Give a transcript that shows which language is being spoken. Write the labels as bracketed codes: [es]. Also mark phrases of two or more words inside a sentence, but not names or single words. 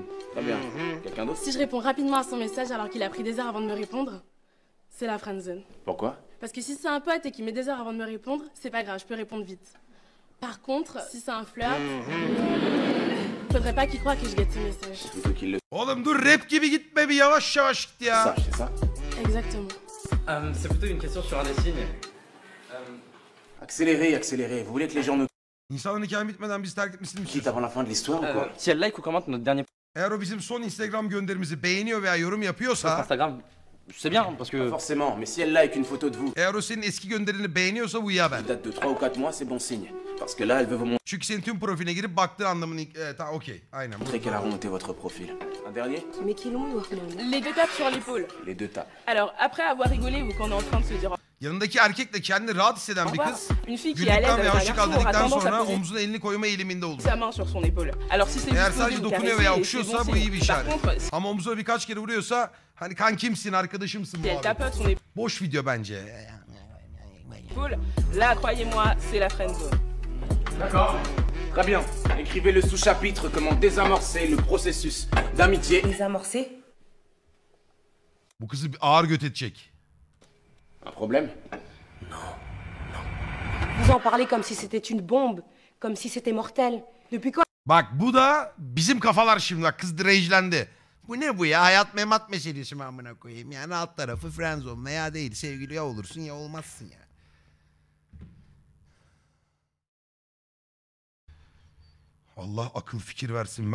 [fr] Très bien. Quelqu'un d'autre? Si je réponds rapidement à son message alors qu'il a pris des heures avant de me répondre, c'est la friendzone. Pourquoi? Parce que si c'est un pote et qu'il met des heures avant de me répondre, c'est pas grave, je peux répondre vite. Par contre, si c'est un flirt, faudrait pas qu'il croie que je guette ses messages. Plutôt qu'il le... [tr] Oğlum dur rap gibi gitme bir yavaş yavaş git ya. [fr] Ça, c'est ça? Exactement. C'est plutôt une question sur un des signes. Accélérez, accélérez. Vous voulez que les gens nous [tr] İnsanın hikaye bitmeden bizi terk etmesini mi [fr] quittent avant la fin de l'histoire ou quoi? Si elle like ou commente notre dernier [tr] Eğer o bizim son Instagram gönderimizi beğeniyor veya yorum yapıyorsa... [fr] Instagram, c'est bien parce que... Pas forcément, mais si elle like une photo de vous... [tr] Eğer o senin eski gönderini beğeniyorsa bu iyi haber. [fr] date de 3 ou 4 mois, c'est bon signe. Parce que là, elle veut vous [tr] Çünkü senin tüm profiline girip baktığı anlamını... Tamam okey. Aynen. [fr] montrer qu'elle a remonté votre profil. Un dernier? Mais qui l'ont, les deux tapes sur l'épaule. Les deux tapes. Alors, après avoir rigolé ou qu'on est en train de se dire... [tr] Yanındaki erkekle kendini rahat hisseden bir kız... [fr] Une fille qui est à l'aise [tr] Güldükten ve [fr] avec un [tr] hoşça [fr] garçon [tr] kal [fr] aura [tr] dedikten [fr] tendance à [tr] sonra [fr] poser [tr] omzuna elini koyma eğiliminde olur. [fr] sa main sur son épaule. Alors si c'est [tr] Eğer [fr] juste posé [tr] sadece [fr] ou [tr] dokunuyor veya [fr] caressé, [tr] okşuyorsa [fr] c'est [tr] bu [fr] bon [tr] iyi bir [fr] signe. Par [tr] işaret. [fr] contre, [tr] Ama omzuna birkaç kere vuruyorsa hani kankimsin, arkadaşımsın bu [fr] si elle [tr] abi. [fr] tapote son [tr] Boş video bence. [fr] épaule, là, croyez-moi, c'est la friendzone. D'accord. Très bien. Écrivez le sous-chapitre comment désamorcer le processus d'amitié. Désamorcer? [tr] Bu kızı bir ağır göt edecek. [fr] Un problème? Vous en parlez comme si c'était une bombe, comme si c'était mortel. Depuis quand? [tr] Bak bu da bizim kafalar şimdi. Bak kız rejlendi. Bu ne bu ya? Hayat memat meselesi mi amına koyayım? Yani alt tarafı friendzone veya değil. Sevgili ya olursun ya olmazsın ya. Allah akıl fikir versin.